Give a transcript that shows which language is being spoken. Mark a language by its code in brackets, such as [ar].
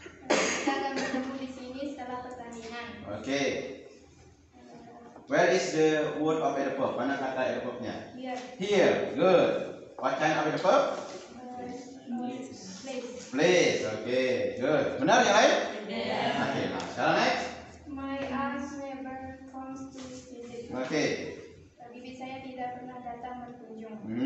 [id] Kita akan bertemu di sini setelah pertandingan. [en] Okay. Where is the word of adverb? [id] Mana kata adverbnya? [en] Here. Here. Good. What kind of adverb? Place. Place. Okay. Good. [id] Benar yang lain? [en] Yes. Okay. [id] Nah, sekarang next. [en] My aunt never comes to visit. Okay. [id] Bibi saya tidak pernah datang berkunjung.